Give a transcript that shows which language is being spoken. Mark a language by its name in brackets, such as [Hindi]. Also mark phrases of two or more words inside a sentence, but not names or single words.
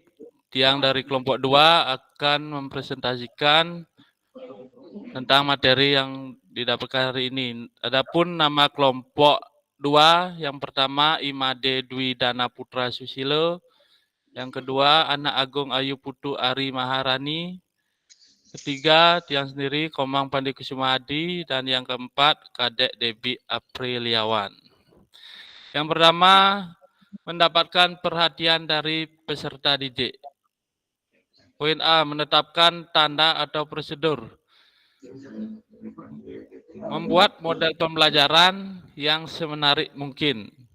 [Indonesian] Tiang dari kelompok 2 akan mempresentasikan tentang materi yang didapatkan hari ini. Adapun nama kelompok 2, yang pertama Imade Dwi Dana Putra Susilo, yang kedua Anak Agung Ayu Putu Ari Maharani, ketiga Tiang sendiri Komang Pandi Kusuma Adi, dan yang keempat Kadek Debi Apriliawan. Yang pertama mendapatkan perhatian dari peserta didik. Poin A, menetapkan tanda atau prosedur. Membuat model pembelajaran yang semenarik mungkin.